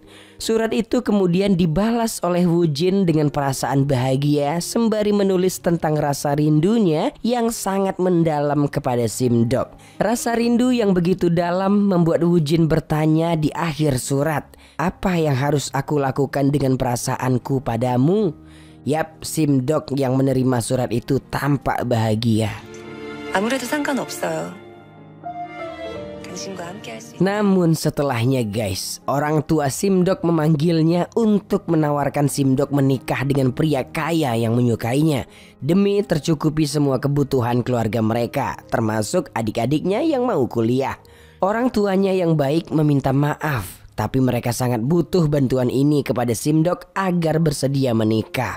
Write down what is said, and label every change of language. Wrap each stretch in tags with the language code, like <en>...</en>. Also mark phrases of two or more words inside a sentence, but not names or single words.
<id>Surat itu kemudian dibalas oleh Woo-jin dengan perasaan bahagia sembari menulis tentang rasa rindunya yang sangat mendalam kepada Simdok. Rasa rindu yang begitu dalam membuat Woo-jin bertanya di akhir surat, "Apa yang harus aku lakukan dengan perasaanku padamu?" Yap, Simdok yang menerima surat itu tampak bahagia.</id> <ko>아무래도 상관없어요. 당신과 함께 할 수 있는.</ko> <id>Namun setelahnya guys, orang tua Simdok memanggilnya untuk menawarkan Simdok menikah dengan pria kaya yang menyukainya demi tercukupi semua kebutuhan keluarga mereka, termasuk adik-adiknya yang mau kuliah. Orang tuanya yang baik meminta maaf, tapi mereka sangat butuh bantuan ini kepada Simdok agar bersedia menikah.</id>